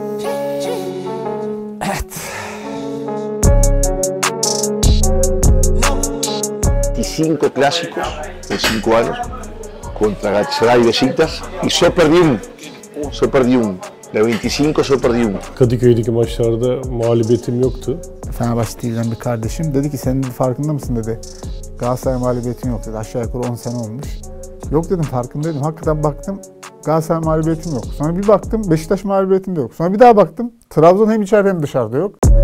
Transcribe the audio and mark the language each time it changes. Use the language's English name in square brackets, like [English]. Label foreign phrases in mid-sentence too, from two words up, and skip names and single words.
[Turkish] Evet. [Spanish] 25 clásicos en 5 años contra Galatasaray y Besiktas y solo perdí un. De 25 solo perdí un. [Turkish] Kadıköy'deki maçlarda mağlubiyetim yoktu. Fenerbahçe TV'den bir kardeşim dedi ki senin farkında mısın dedi. Galatasaray mağlubiyetin yok dedi. Aşağı yukarı 10 sene olmuş. Yok dedim farkındaydım. Hakikaten baktım Galatasaray mağlubiyetim yok. Sonra bir baktım Beşiktaş mağlubiyetim de yok. Sonra bir daha baktım Trabzon hem içeride hem dışarıda yok.